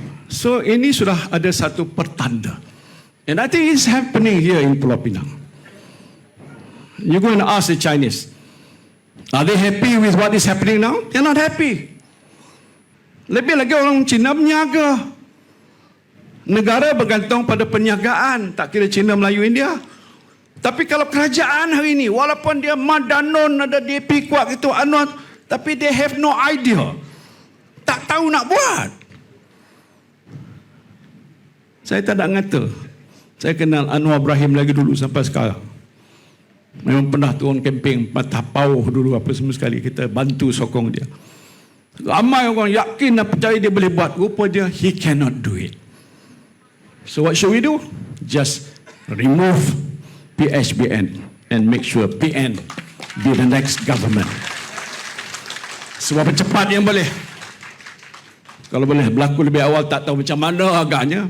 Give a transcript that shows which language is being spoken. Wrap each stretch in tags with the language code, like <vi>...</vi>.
<ms>So ini sudah ada satu pertanda.</ms> <en>And I think it's happening here in Pulau Pinang. You're going to ask the Chinese, are they happy with what is happening now? They're not happy.</en> <ms>Lebih lagi orang Cina berniaga. Negara bergantung pada perniagaan, tak kira Cina, Melayu, India. Tapi kalau kerajaan hari ini, walaupun dia Madanon, ada DP kuat itu, tapi</ms> <en>they have no idea.</en> <ms>Tak tahu nak buat. Saya tak nak ngata. Saya kenal Anwar Ibrahim lagi dulu sampai sekarang. Memang pernah turun kemping patah pauh dulu apa semua sekali. Kita bantu sokong dia. Ramai orang yakin dan percaya dia boleh buat. Rupanya</ms> <en>he cannot do it. So what should we do? Just remove PHBN and make sure PN be the next government.</en> <ms>Sebab cepat yang boleh. Kalau boleh berlaku lebih awal, tak tahu macam mana agaknya.</ms>